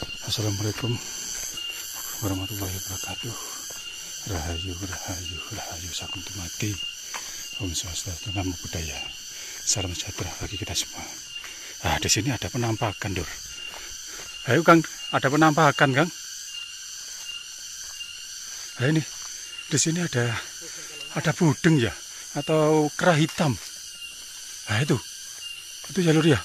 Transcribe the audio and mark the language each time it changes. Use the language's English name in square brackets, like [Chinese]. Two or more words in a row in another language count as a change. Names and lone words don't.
[Arabic] Assalamualaikum warahmatullahi wabarakatuh. [Javanese] Rahayu, rahayu, rahayu sakum tumati. [Balinese] Om Swastiastu, Namo Buddhaya. [Indonesian] Salam sejahtera bagi kita semua. Ah, di sini ada penampakan, Dur. Ayo, Kang, ada penampakan, Kang. Nah, ini di sini ada budeng ya, atau kera hitam. Nah, itu jalur ya.